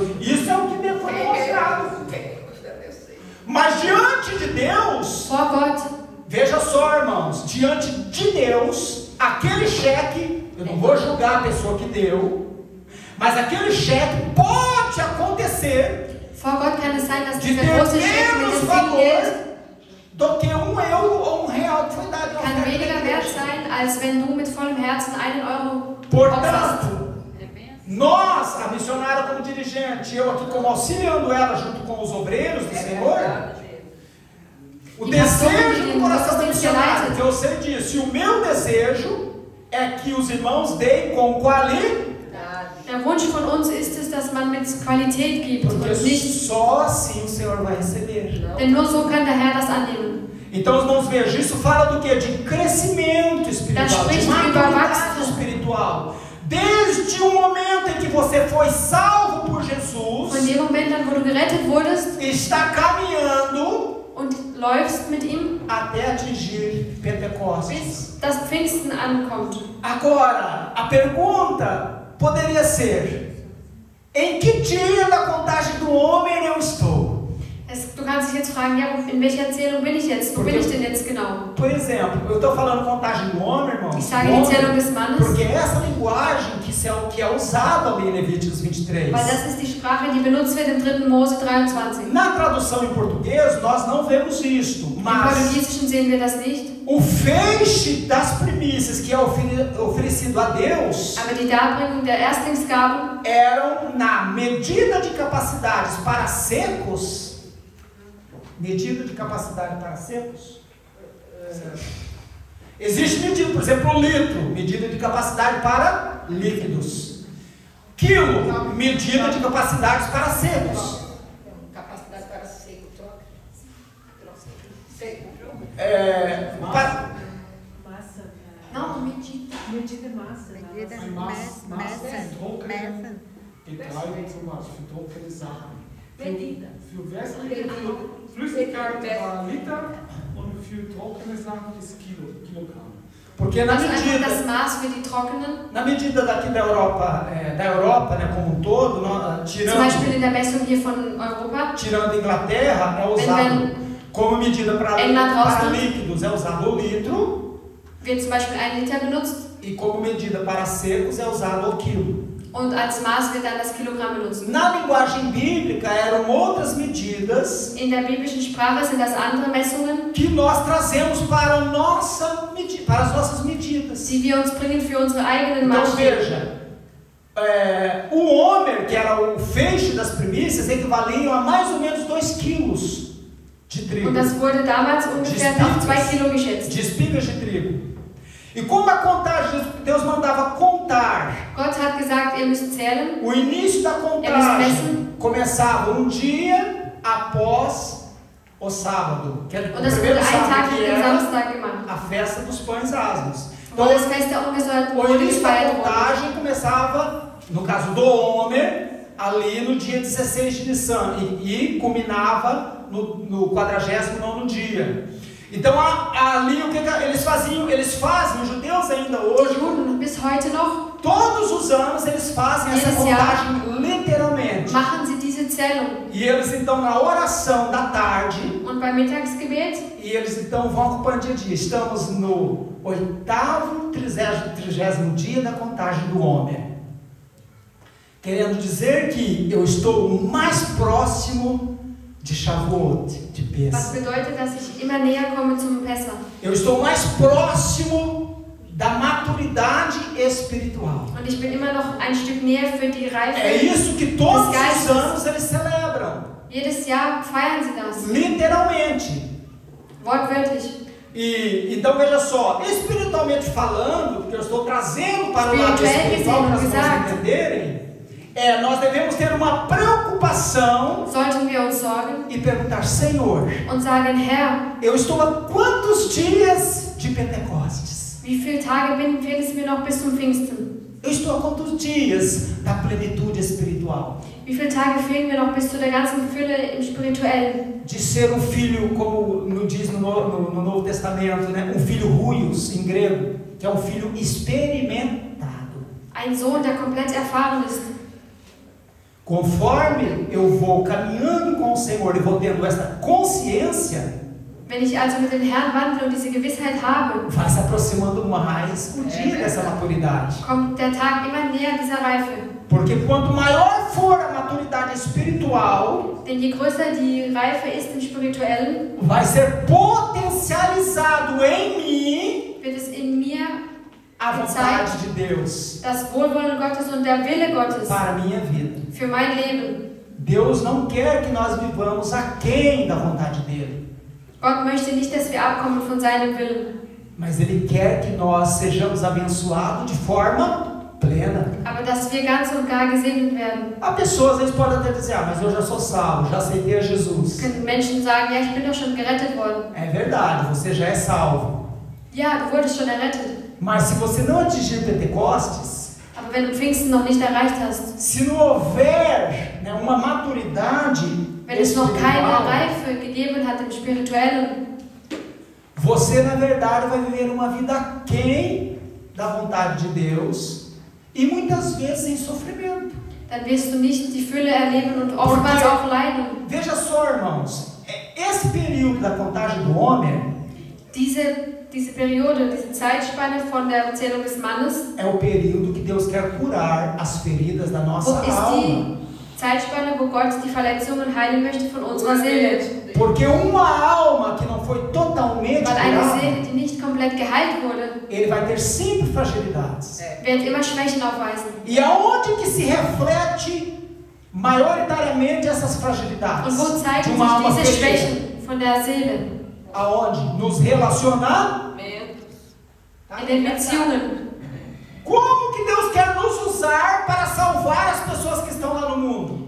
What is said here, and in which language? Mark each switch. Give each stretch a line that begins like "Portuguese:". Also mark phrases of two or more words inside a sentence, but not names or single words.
Portuguese: Isso é o que foi demonstrado. Mas diante de Deus,
German: Vor Gott,
Portuguese: veja só, irmãos, diante de Deus, aquele cheque, eu não vou julgar a pessoa que deu, mas aquele cheque pode acontecer
German: vor Gott kann es sein, dass
Portuguese: de
German: dieser
Portuguese: ter
German: große Scheck mit
Portuguese: menos
German: dem viel
Portuguese: valor
German: Geld
Portuguese: do que €1 ou R$1 que foi dado em
German: kann weniger
Portuguese: oferta.
German: wert sein, als wenn du mit vollem Herzen 1 Euro opferst.
Portuguese: Portanto, nós, a missionária como dirigente, eu aqui como auxiliando ela junto com os obreiros do Senhor, o desejo do coração da missionária, que eu sei disso, e o meu desejo é que os irmãos deem com qualidade.
German: Der Wunsch von uns ist es, dass man mit Qualität gibt
Portuguese: Porque
German: und nicht,
Portuguese: só assim o Senhor vai receber.
German: denn nur so kann der Herr das annehmen.
Portuguese: Então, irmãos, vejam, isso fala do que? De crescimento espiritual, de
German: spricht über
Portuguese: maturidade
German: Wachstum.
Portuguese: espiritual. Desde o momento em que você foi salvo por
German: Von
Portuguese: Jesus,
German: dem Moment an, wo du gerettet wurdest
Portuguese: está caminhando
German: und läufst mit ihm,
Portuguese: até atingir Pentecostes.
German: bis das Pfingsten ankommt.
Portuguese: Agora, a pergunta poderia ser: em que dia da contagem do homem eu estou?
German: Du kannst dich jetzt fragen, ja, in welcher Erzählung bin ich jetzt? Wo bin ich denn jetzt genau?
Portuguese: Por exemplo, eu estou falando contagem do homem, irmãos.
German: Ich sage die Zählung des Mannes,
Portuguese: Porque é essa linguagem que é usada ali em Levíticos 23.
German: weil das ist die Sprache, die benutzt wird im 3. Mose 23.
Portuguese: Na tradução em português, nós não vemos isto,
German: Im
Portuguese: mas
German: Portugiesischen sehen wir das nicht,
Portuguese: o feixe das primícias que é oferecido a Deus
German: aber die Darbringung der Erstlingsgaben
Portuguese: eram na medida de capacidades para secos. Medida de capacidade para secos? Existe medida, por exemplo, o litro, medida de capacidade para líquidos. Quilo, medida de capacidades para secos. Capacidade para seco, troca. Seco. Não, medida. Medida massa.
German: Messen. Getreide zum Beispiel, für trockene Sachen.
Portuguese: Medida.
German: Für wässrige Flüssigkeit war Liter und für trockene Sachen ist Kilogramm.
Portuguese: Porque na
German: Das ist einfach das
Portuguese: medida,
German: Maß für die trockenen.
Portuguese: na medida daqui da Europa, né, como um todo,
German: Zum Beispiel in der Messung hier von Europa.
Portuguese: tirando Inglaterra, é usado como medida para
German: England rausnimmt,
Portuguese: líquidos, é usado o litro,
German: wird zum Beispiel 1 Liter benutzt
Portuguese: e como medida para secos é usado o quilo.
German: und als Maß wird dann das Kilogramm benutzt.
Portuguese: Na linguagem bíblica eram outras medidas
German: In der biblischen Sprache sind das andere Messungen,
Portuguese: que nós trazemos para as nossas medidas.
German: die wir uns bringen für unsere eigenen
Portuguese: Então
German: Maßstäbe.
Portuguese: veja, o homer, que era o feixe das primícias, equivaliam a mais ou menos 2 quilos de trigo,
German: Und das wurde damals ungefähr auf 2 Kilo geschätzt.
Portuguese: de espigas de trigo. E como a contagem, Deus mandava contar.
German: Gott hat gesagt, ihr müsst zählen.
Portuguese: O início da contagem começava um dia após o sábado, que era o
German: Und das wurde
Portuguese: primeiro
German: einen Tag
Portuguese: sábado,
German: nach
Portuguese: que
German: dem
Portuguese: era
German: Samstag gemacht.
Portuguese: a festa dos pães asmos.
German: Wo
Portuguese: Então,
German: das Fest der ungesäuerten
Portuguese: o
German: Brote
Portuguese: início da
German: gefeiert wurde.
Portuguese: contagem começava, no caso do Homer, ali no dia 16 de Nissan e culminava no 49º dia. Então ali o que eles faziam? Eles fazem, os judeus ainda
German: Die
Portuguese: hoje,
German: Juden bis heute noch
Portuguese: todos os anos eles fazem essa
German: Jedes Jahr
Portuguese: contagem literalmente.
German: machen sie diese Zählung.
Portuguese: E eles então na oração da tarde,
German: Und beim Mittagsgebet,
Portuguese: e eles então vão ocupando dia a dia. Estamos no 8º, 30º dia da contagem do homem. Querendo dizer que eu estou mais próximo de Shavuot, de
German: was
Portuguese: Pesach.
German: bedeutet, dass ich immer näher komme zum Pessach.
Portuguese: Eu estou mais próximo da maturidade espiritual.
German: Und ich bin immer noch ein Stück näher für die
Portuguese: É
German: Reife.
Portuguese: isso que todos os
German: Geistes.
Portuguese: anos eles celebram,
German: Jedes Jahr feiern sie das.
Portuguese: literalmente.
German: Wortwörtlich.
Portuguese: E então veja só, espiritualmente falando, porque eu estou trazendo para o lado Espiritualmente espiritual para as
German: gesehen,
Portuguese: pessoas
German: gesagt.
Portuguese: entenderem, nós devemos ter uma preocupação
German: Sollten wir uns sorgen
Portuguese: e perguntar: Senhor,
German: und sagen, Herr,
Portuguese: eu estou a quantos dias de Pentecostes?
German: wie viele Tage fehlen es mir noch bis zum Pfingsten?
Portuguese: Eu estou há quantos dias da plenitude espiritual?
German: Wie viele Tage fehlen mir noch bis zu der ganzen Fülle im Spirituellen?
Portuguese: De ser um filho, como diz no Novo Testamento, né? Um filho huios, em grego, que é um filho experimentado.
German: Ein Sohn, der komplett erfahren ist.
Portuguese: Conforme eu vou caminhando com o Senhor e vou tendo essa consciência,
German: Wenn ich also mit dem Herrn wandle und diese Gewissheit habe,
Portuguese: vai se aproximando mais o dia dessa maturidade.
German: kommt der Tag immer näher dieser Reife.
Portuguese: Porque quanto maior for a maturidade espiritual,
German: Denn je größer die Reife ist im Spirituellen,
Portuguese: vai ser potencializado em mim
German: wird es in mir
Portuguese: a vontade de Deus
German: das Wohlwollen Gottes und der Wille Gottes
Portuguese: para a minha vida.
German: für mein Leben.
Portuguese: Deus não quer que nós vivamos aquém da vontade dele,
German: Gott möchte nicht, dass wir abkommen von seinem Willen.
Portuguese: mas Ele quer que nós sejamos abençoados de forma plena.
German: Aber dass wir ganz und gar gesegnet werden.
Portuguese: Há pessoas, às vezes, podem até dizer, mas eu já sou salvo, já aceitei a Jesus.
German: Können Menschen sagen, ja, ich bin doch schon gerettet worden.
Portuguese: É verdade, você já é salvo.
German: Ja, du wurdest schon errettet.
Portuguese: Mas se você não atingir Pentecostes,
German: Aber wenn du Pfingsten noch nicht erreicht hast,
Portuguese: se não houver, né, uma maturidade
German: wenn es noch keine
Portuguese: espiritual,
German: Reife gegeben hat im Spirituellen,
Portuguese: você na verdade vai viver uma vida aquém da vontade de Deus e muitas vezes em sofrimento.
German: dann wirst du nicht die Fülle erleben und oftmals auch leiden.
Portuguese: Veja só, irmãos, esse período da contagem do homem
German: Diese Periode, diese Zeitspanne von der Zählung des Mannes,
Portuguese: é o período que Deus quer curar as feridas da nossa
German: ist
Portuguese: alma.
German: die Zeitspanne, wo Gott die Verletzungen heilen möchte von unserer Seele.
Portuguese: Porque uma alma que não foi totalmente
German: Weil eine
Portuguese: curada,
German: Seele, die nicht komplett geheilt wurde,
Portuguese: ele vai ter sempre fragilidades.
German: wird immer Schwächen aufweisen.
Portuguese: E aonde que se reflete maioritariamente essas fragilidades?
German: Und wo zeigen
Portuguese: de uma alma
German: sich diese
Portuguese: ferida?
German: Schwächen von der Seele?
Portuguese: Aonde? Nos relacionamentos.
German: In den Beziehungen.
Portuguese: Como que Deus quer nos usar para salvar as pessoas que estão lá no mundo?